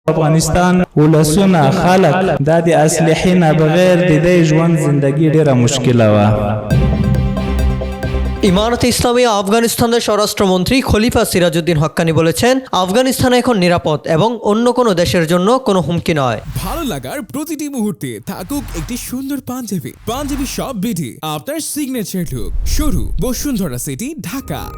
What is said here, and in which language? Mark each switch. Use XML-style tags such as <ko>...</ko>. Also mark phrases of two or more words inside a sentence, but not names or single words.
<ps>افغانستان ولسونه خلق د اسلحې بغیر د دې ژوند زندگی ډیره مشکله وه</ps> <bn>ইমারতে ইসলামিয়া আফগানিস্তানের স্বরাষ্ট্রমন্ত্রী খলিফা সিরাজউদ্দিন হক্কানি বলেছেন, আফগানিস্তান এখন নিরাপদ এবং অন্য কোনো দেশের জন্য কোনো হুমকি নয়। ভালো লাগার প্রতিটি মুহূর্তে থাকুক একটি সুন্দর পাঞ্জাবি শপ বিডি, আপনার সিগনেচার লুক, শুরু বসুন্ধরা সিটি, ঢাকা।</bn>